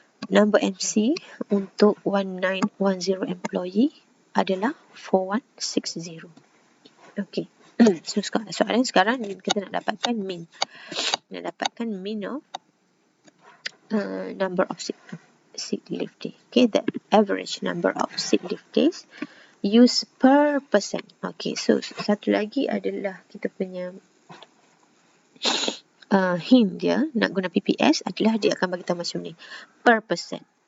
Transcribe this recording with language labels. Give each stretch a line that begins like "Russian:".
Malay: Number MC untuk 1910 employee adalah 4160. Okay. So soalan sekarang kita nak dapatkan mean. Nak dapatkan
English: mean of number of sick leave day. Okay, the average number of sick leave days used per person.
Malay: Okay, so satu lagi adalah kita punya hint dia nak guna PPS adalah dia akan bagi tahu macam ni,
English: per person.